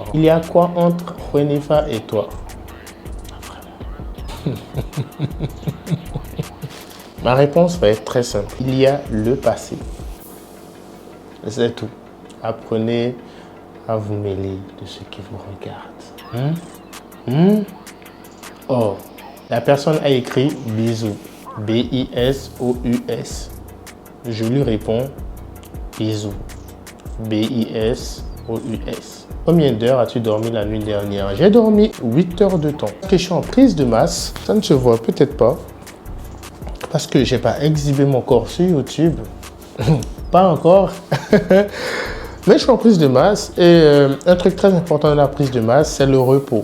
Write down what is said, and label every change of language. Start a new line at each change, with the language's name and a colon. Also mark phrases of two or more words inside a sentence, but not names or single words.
French: Il y a quoi entre Renifa et toi? Ma réponse va être très simple. Il y a le passé. C'est tout. Apprenez à vous mêler de ce qui vous regarde. Oh, la personne a écrit bisous. B-I-S-O-U-S. Je lui réponds bisous. B-I-S-O-U-S. Combien d'heures as-tu dormi la nuit dernière? J'ai dormi 8 heures de temps. Parce que je suis en prise de masse, ça ne se voit peut-être pas. Parce que j'ai pas exhibé mon corps sur YouTube. Pas encore. Mais je suis en prise de masse et un truc très important dans la prise de masse, c'est le repos.